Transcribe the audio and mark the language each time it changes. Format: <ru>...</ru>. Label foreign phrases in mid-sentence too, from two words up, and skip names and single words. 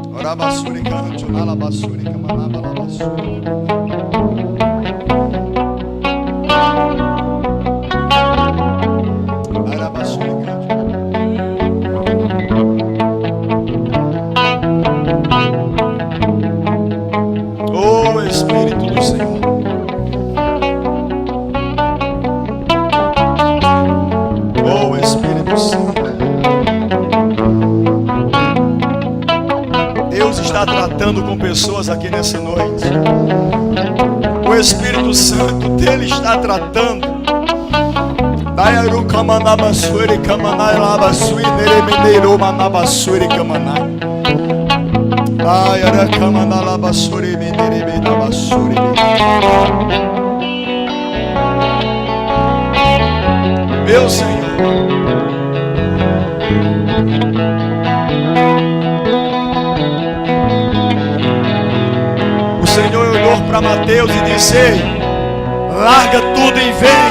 <pt>Arabassuri canto, alabassuri camanaba, alabassuri. Arabassuri canto. Oh Espírito do Senhor. Oh Espírito Santo. Deus está tratando com pessoas aqui nessa noite. O Espírito Santo dele está tratando. Daiaru kamanabasuri kamanai labasui neremeneiro manabasuri kamanai. Daiara kamanalabasuri meneremenabasuri. Meu Senhor. O Senhor olhou para Mateus e disse: ei, larga tudo e vem.</pt>